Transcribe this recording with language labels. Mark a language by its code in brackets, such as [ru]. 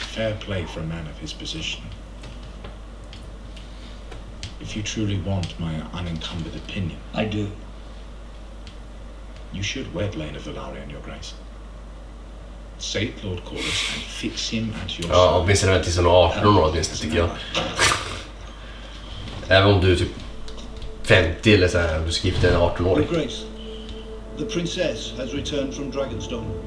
[en] Fair play for a man of his position. If you truly want my unencumbered opinion... I do. You should wed Lena Valarian, your grace. Sate Lord Corlys and fix him at your... [sv] Ja, åtminstone väl tills han är 18 år åtminstone, tycker jag. Även om du är typ 50 eller så här, du ska gifta en 18-åring. [en] Your Grace, the princess has returned from Dragonstone.